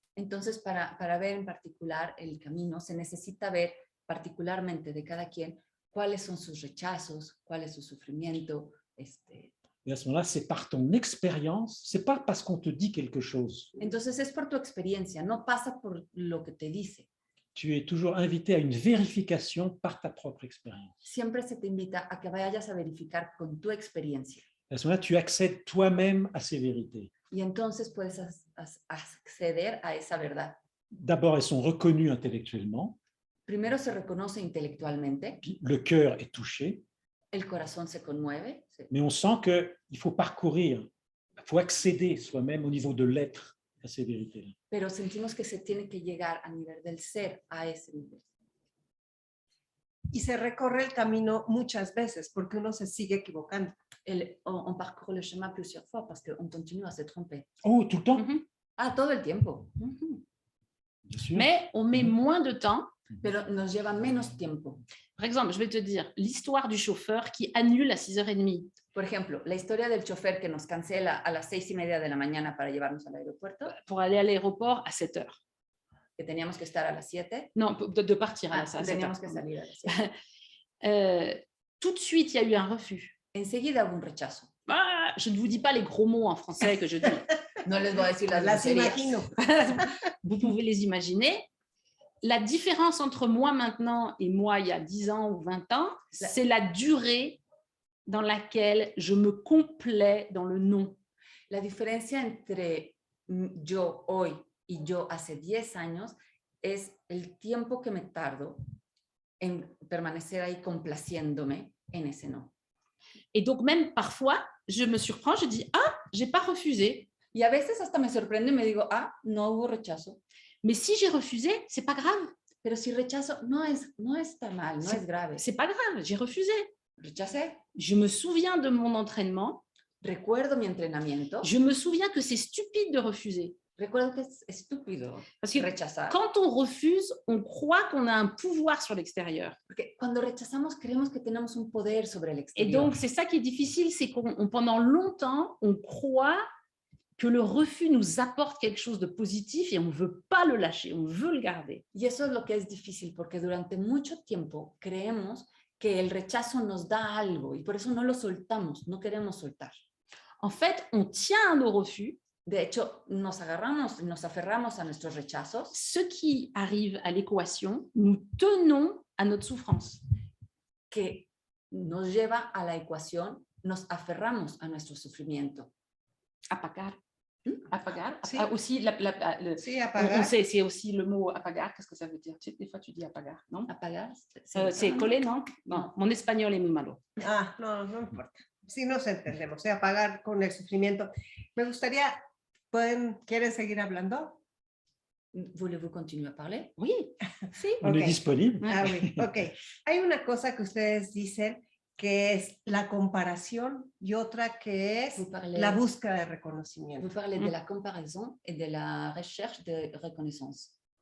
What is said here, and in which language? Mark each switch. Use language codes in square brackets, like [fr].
[es] Entonces, para ver en particular el camino, se necesita ver particularmente de cada quien cuáles son sus rechazos, cuál es su sufrimiento. [fr] Et à ce moment-là, c'est par ton expérience, c'est pas parce qu'on te dit quelque chose. [es] Entonces, es por tu experiencia, no pasa por lo que te dice. [fr] tu es toujours invité à une vérification par ta propre expérience. [es] Siempre se te invita a que vayas a verificar con tu experiencia. [fr] À ce moment-là, tu accèdes toi-même à ces vérités. [es] Y entonces puedes acceder a esa verdad. [fr] D'abord, elles sont reconnues intellectuellement, [es] Primero se reconoce intelectualmente, [fr] puis le cœur est touché, [es] el corazón se conmueve, [fr] mais on sent qu'il faut parcourir, il faut accéder soi-même au niveau de l'être à ces vérités-là. [es] pero sentimos que se tiene que llegar a nivel del ser a ese nivel. Y se recorre el camino muchas veces porque uno se sigue equivocando. [fr] On parcourt le chemin plusieurs fois parce qu'on continue à se tromper. Oh, tout le temps? [es] Ah, todo el tiempo. [fr] Bien sûr. Mais on met moins de temps. [es] Pero nos lleva menos tiempo. [fr] Par exemple, je vais te dire l'histoire du chauffeur qui annule à 6h30. [es] Por ejemplo, la historia del chofer que nos cancela a las 6:30 de la mañana para llevarnos al aeropuerto. [fr] Pour aller à l'aéroport à 7h. [es] Que teníamos que estar a las 7. [fr] Non, de partir à 7h. [es] Teníamos que salir a las 7. [fr] Tout de suite, il y a eu un refus. [es] Enseguida hubo un rechazo. [fr] Ah, je ne vous dis pas les gros mots en français que je dis. [es] No les voy a decir las Las groserías. imagino. [fr] Vous pouvez les imaginer. La différence entre moi maintenant et moi il y a 10 ans ou 20 ans, c'est la durée dans laquelle je me complais dans le non. [es] La diferencia entre yo hoy y yo hace 10 años es el tiempo que me tardo en permanecer ahí complaciéndome en ese no. [fr] Et donc même parfois, je me surprends, je dis « Ah, j'ai pas refusé ». [es] Y a veces hasta me sorprendo y me digo, ah, no hubo rechazo. [fr] Mais si j'ai refusé, c'est pas grave. [es] Pero si rechazo, no está mal, no es grave. [fr] C'est pas grave, j'ai refusé. [es] Rechacé. [fr] Je me souviens de mon entraînement. [es] Recuerdo mi entrenamiento. [fr] Je me souviens que c'est stupide de refuser. [es] Recuerdo que es estúpido [fr] Parce que [es] rechazar. [fr] quand on refuse, on croit qu'on a un pouvoir sur l'extérieur. [es] Porque cuando rechazamos creemos que tenemos un poder sobre el [fr] Et [es] exterior. [fr] donc, c'est ça qui est difficile, c'est qu'on pendant longtemps, on croit que le refus nous apporte quelque chose de positif et on ne veut pas le lâcher, on veut le garder. [es] Y eso es lo que es difícil, porque durante mucho tiempo creemos que el rechazo nos da algo y por eso no lo soltamos, no queremos soltar. [fr] En fait, on tient à nos refus. [es] De hecho, nos aferramos a nuestros rechazos. [fr] Ce qui arrive à l'équation, nous tenons à notre souffrance. [es] Que nos lleva a la ecuación, nos aferramos a nuestro sufrimiento. Apagar. Apagar. Sí. [fr] Aussi, [es] Sí, apagar. [fr] on sait, c'est aussi le mot apagar. Qu'est-ce que ça veut dire? Des fois, tu dis apagar, non? [es] Apagar. [fr] C'est coller, non? Non, mon espagnol est muy malo. [es] Ah, no, no importa. Sí nos entendemos, apagar con el sufrimiento. Me gustaría, ¿quieren seguir hablando? [fr] ¿Voulez-vous continuer à parler? Oui, sí. On est disponible. Ah, oui, ok. [es] Hay una cosa que ustedes dicen que es la comparación y otra que es la búsqueda de reconocimiento. [fr] Vous parlez de la comparaison et de la recherche de reconnaissance.